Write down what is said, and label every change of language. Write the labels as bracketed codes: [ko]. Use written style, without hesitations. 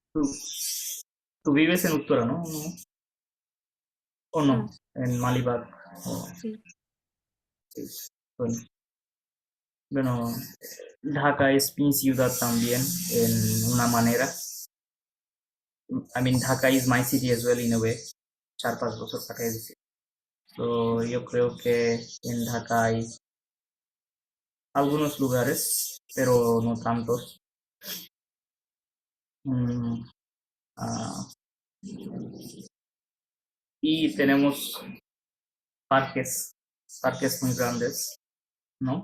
[es] Tú, tú vives en Uttara, ¿no? ¿O no? no. En Malibag. Oh, Sí. sí. Bueno, bueno, Dhaka es mi ciudad también en una manera. [en] I mean, Dhaka is my city as well in a way. [bn] 4-5 বছর কাটাই দিছি। [es] So, yo creo que en Dhaka hay algunos lugares, pero no tantos. Mm, ah, y tenemos parques muy grandes, ¿no?